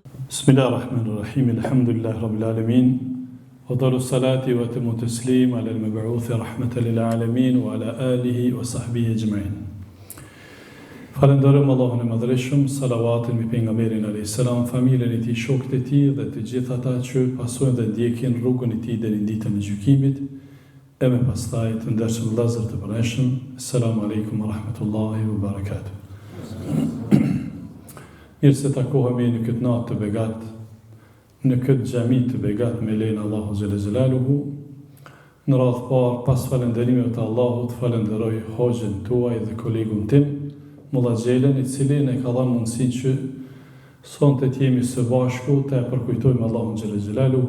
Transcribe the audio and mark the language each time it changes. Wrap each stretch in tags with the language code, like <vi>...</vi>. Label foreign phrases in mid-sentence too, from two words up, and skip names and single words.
<ar>بسم الله الرحمن الرحيم، الحمد لله رب العالمين، وأفضل الصلاة وأتم التسليم على المبعوث رحمة للعالمين وعلى آله وصحبه أجمعين.</ar> <sq>Falenderojmë Allahun e Madhreshëm, salavatin mbi pejgamberin</sq> <ar>عليه السلام,</ar> <sq>familjen e tij, shokët e tij dhe të gjithë ata që pasojnë dhe ndjekin rrugën e tij deri në ditën e gjykimit. E me pastaj të ndershëm vëllezër të përshëm,</sq> <ar>السلام عليكم ورحمة الله وبركاته.</ar> <sq>Mirë se takohemi në këtë natë të begat, në këtë xhami të begat me lejen e Allahu</sq> <ar>جل جلاله.</ar> <sq>Në radhë parë, pas falënderimeve të Allahut, falenderoj hoxhën tuaj dhe kolegun tim, Mulla Xhelën, i cili ne ka dhënë mundësinë që sonte të jemi së bashku të e përkujtojmë Allahun</sq> <ar>جل جلاله.</ar>